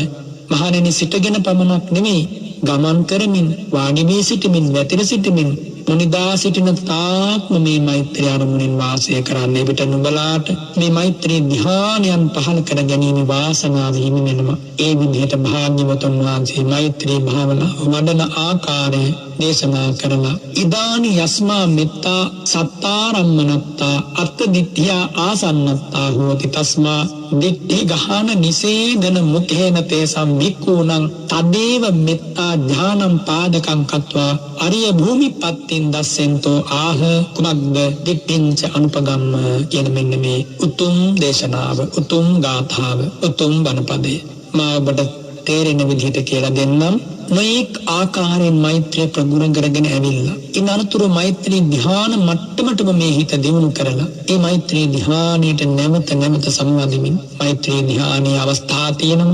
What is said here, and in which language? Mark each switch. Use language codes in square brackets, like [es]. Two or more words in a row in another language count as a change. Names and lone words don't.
[si] මහණෙනි සිටගෙන පමණක් නෙමෙයි ගමන් කරමින් වාඩි වී සිටමින් වැතිර සිටමින් මුනිදා සිටින තාක්ම මේ මෛත්‍රී අරමුණින් වාසය කරන්නේ. පිට නුඹලාට මේ මෛත්‍රී ධ්‍යානයන් පහළ කර ගැනීම වාසනාව හිමි වෙනවා. ඒ විදිහට භාග්‍යවතුන් වහන්සේ මෛත්‍රී භාවනාව වඩන ආකාරය දේශනා කරලා [pi] ඉදානි යස්මා මෙත්තා සත්තාරම්මනත්තා අත්ථ දිට්ඨියා ආසන්නත්තා හෝති තස්මා දිට්ඨි ගහන නිසේදන මුඛේන තේසම් වික්ඛූණං තදේව මෙත්තා ඥානං පාදකං කତ୍වා අරිය භූමිපත්තින් දස්සෙන්තෝ ආහ කුමක්ද දිට්ඨිංච අනුපගම්ම [si] කියන මෙන්න මේ උතුම් දේශනාව උතුම් ගාථාව උතුම් බණපදේ මා ඔබට තේරෙන විදිහට කියලා දෙන්නම්. නොඑක ආකාරයෙන් මෛත්‍රිය ප්‍රගුණ කරගෙන ඇවිල්ලා ඉන් අනතුරු මෛත්‍රී ධ්‍යාන මට්ටමටම මේ හිත දියුණු කරලා ඒ මෛත්‍රී ධ්‍යානයට නැවත සම්වදිමින් මෛත්‍රී ධ්‍යානයේ අවස්ථා තියෙනවා.